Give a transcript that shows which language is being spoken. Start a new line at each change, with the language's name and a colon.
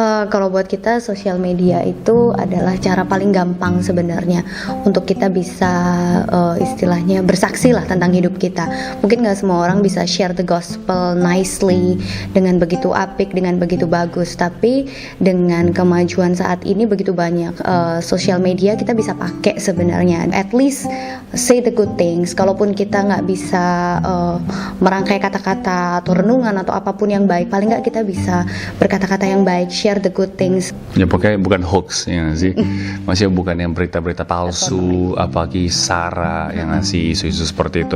Indonesian: Kalau buat kita sosial media itu adalah cara paling gampang sebenarnya untuk kita bisa istilahnya bersaksi lah tentang hidup kita. Mungkin nggak semua orang bisa
English: share the gospel nicely
Indonesian: dengan begitu apik, dengan begitu bagus. Tapi dengan kemajuan saat ini begitu banyak sosial media kita bisa pakai sebenarnya.
English: At least say the good things.
Indonesian: Kalaupun kita nggak bisa merangkai kata-kata atau renungan atau apapun yang baik, paling nggak kita bisa berkata-kata yang baik,
English: share the good things.
Indonesian: Ya pokoknya bukan hoax ya gak sih, maksudnya bukan yang berita-berita palsu, apalagi Sarah yang ngasih isu-isu seperti itu.